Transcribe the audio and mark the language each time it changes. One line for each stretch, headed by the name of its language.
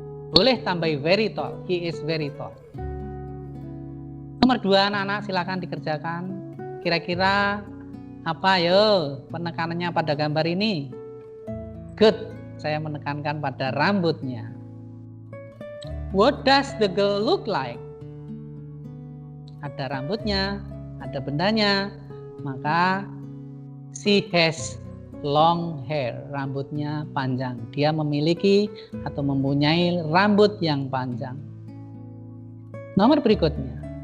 Indonesian: Boleh tambah very tall.
English: He is very tall.
Indonesian: Nomor 2 anak-anak silakan dikerjakan. Kira-kira apa yo penekanannya pada gambar ini? Good. Saya menekankan pada rambutnya.
English: What does the girl look like?
Indonesian: Ada rambutnya, ada bendanya. Maka
English: she has long hair.
Indonesian: Rambutnya panjang. Dia memiliki atau mempunyai rambut yang panjang. Nomor berikutnya.